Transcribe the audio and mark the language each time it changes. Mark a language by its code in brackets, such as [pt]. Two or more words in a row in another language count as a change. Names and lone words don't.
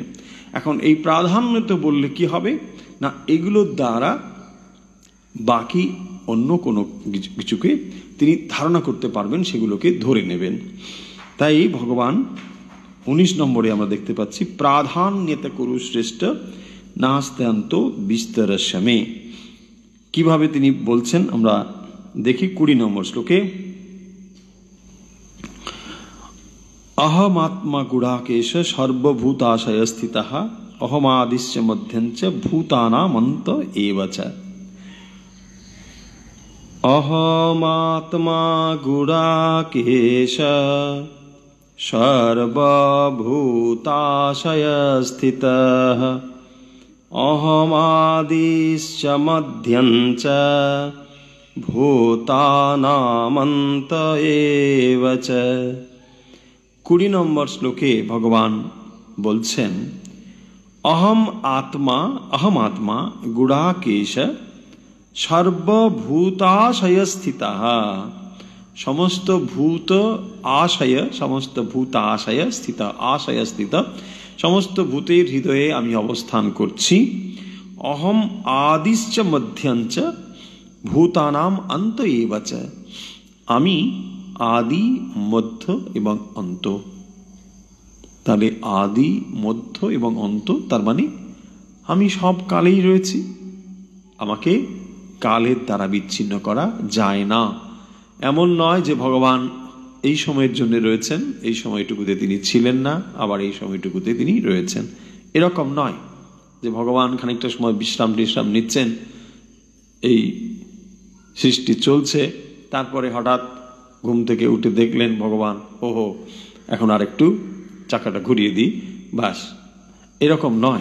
[bn] এখন এই প্রাধান্যতা বললে কি হবে না, এগুলোর দ্বারা বাকি অন্য কোনো কিছুকে তিনি ধারণা করতে পারবেন, সেগুলোকে ধরে নেবেন। তাই ভগবান 19 নম্বরে আমরা দেখতে পাচ্ছি [sa] প্রাধান্যতা কুরু শ্রেষ্ঠ নাস্ত্যন্ত বিস্তরস্য মে। [bn] কিভাবে তিনি বলছেন আমরা দেখি 20 নম্বর শ্লোকে। [sa] अहमात्मा गुडाकेश सर्वभूताशय स्थितः अहमादिश्च मध्यञ्च भूतानामन्त एव च। अहमात्मा गुडाकेश सर्वभूताशय स्थितः अहमादिश्च मध्यञ्च भूतानामन्त एव च। [bn] 20 নম্বর শ্লোকে ভগবান বলছেন [sa] अहम आत्मा गुडाकेश सर्वभूताशय स्थितः। समस्त भूत आशय, समस्त भूताशय स्थित, आशय स्थित, [bn] সমস্ত ভূতের হৃদয়ে আমি অবস্থান করছি। [sa] अहम आदिश्च मध्यञ्च भूतानाम अंत एव च। [bn] আমি আদি মধ্য এবং অন্ত। তাহলে আদি মধ্য এবং অন্ত, তার মানে আমি সব কালেই রয়েছি, আমাকে কালের দ্বারা বিচ্ছিন্ন করা যায় না। এমন নয় যে ভগবান এই সময়ের জন্য রয়েছেন, এই সময়টুকুতে তিনি ছিলেন না, আবার এই সময়টুকুতে তিনি রয়েছেন, এরকম নয় যে ভগবান খানিকটা সময় বিশ্রাম নিচ্ছেন, এই সৃষ্টি চলছে, তারপরে হঠাৎ ঘুম থেকে উঠে দেখলেন ভগবান, ওহো এখন আর একটু চাকাটা ঘুরিয়ে দিই, বাস, এরকম নয়।